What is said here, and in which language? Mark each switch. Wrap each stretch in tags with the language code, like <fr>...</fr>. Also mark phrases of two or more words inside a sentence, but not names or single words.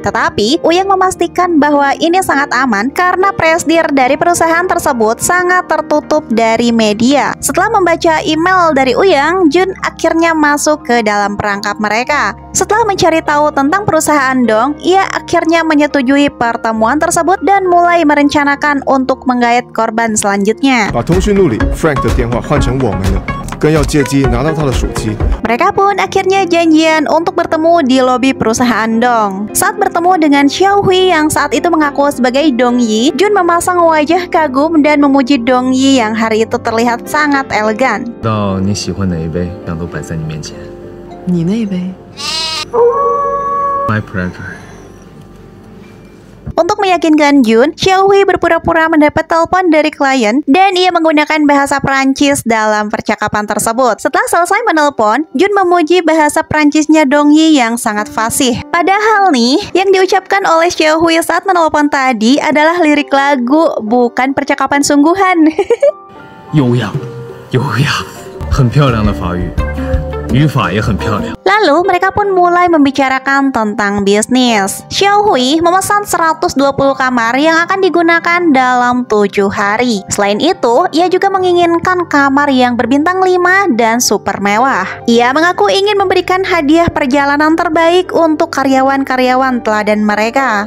<id>Tetapi, Uyang memastikan bahwa ini sangat aman karena presidir dari perusahaan tersebut sangat tertutup dari media. Setelah membaca email dari Uyang, Jun akhirnya masuk ke dalam perangkap mereka. Setelah mencari tahu tentang perusahaan Dong, ia akhirnya menyetujui pertemuan tersebut dan mulai merencanakan untuk menggait korban selanjutnya.</id> <zh>把通讯录里 Frank 的电话换成我们的，更要借机拿到他的手机。</zh> <id>Mereka pun akhirnya janjian untuk bertemu di lobi perusahaan Dong. Saat bertemu dengan Xiaohui yang saat itu mengaku sebagai Dong Yi, Jun memasang wajah kagum dan memuji Dong Yi yang hari itu terlihat sangat elegan.</id> <zh>到你喜欢哪一杯，样都摆在你面前。你那杯</zh> <en>My pleasure。</en> <id>Untuk meyakinkan Jun, Xiaohui berpura-pura mendapat telepon dari klien dan ia menggunakan bahasa Prancis dalam percakapan tersebut. Setelah selesai menelpon, Jun memuji bahasa Prancisnya Dong Yi yang sangat fasih. Padahal nih, yang diucapkan oleh Xiaohui saat menelpon tadi adalah lirik lagu, bukan percakapan sungguhan.</id> <zh>优雅，优雅，很漂亮的法语，语法也很漂亮。</zh> <id>Lalu mereka pun mulai membicarakan tentang bisnis. Xiaohui memesan 120 kamar yang akan digunakan dalam 7 hari. Selain itu, ia juga menginginkan kamar yang berbintang 5 dan super mewah. Ia mengaku ingin memberikan hadiah perjalanan terbaik untuk karyawan-karyawan teladan mereka.</id>